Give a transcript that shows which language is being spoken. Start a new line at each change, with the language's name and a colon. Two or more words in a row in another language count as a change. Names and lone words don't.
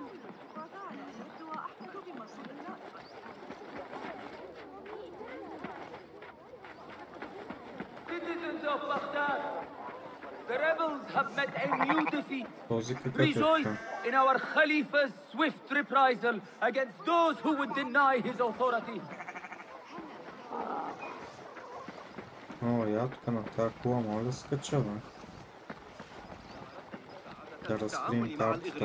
English: Citizens of Baghdad, the rebels have met a new defeat.
Bulgarian: Този какъв е
English: Rejoice
Bulgarian: така?
English: in our Khalifa's swift reprisal against those who would deny his authority.
Bulgarian: О, я тук на тази кола мога да скача, бе. Да разкрием картата.